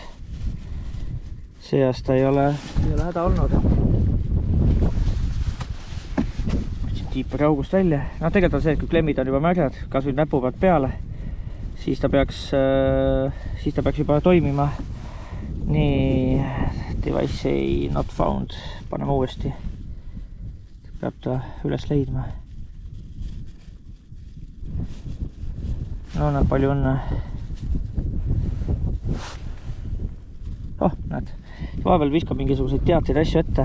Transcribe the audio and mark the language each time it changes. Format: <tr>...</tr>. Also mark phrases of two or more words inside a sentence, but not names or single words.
<et>See aasta ei ole häda olnud. Võtsin tiiperi august välja. Tegelikult on see, et kui klemmid on juba märjad, kas nüüd näpu pealt peale, siis ta peaks juba toimima. Nii,</et> <en>device not found.</en> <et>Paneme uuesti. Peab ta üles leidma. No, näeb palju õnne. Näed. Vahepeal viskab mingisuguseid teateid asju ette.</et>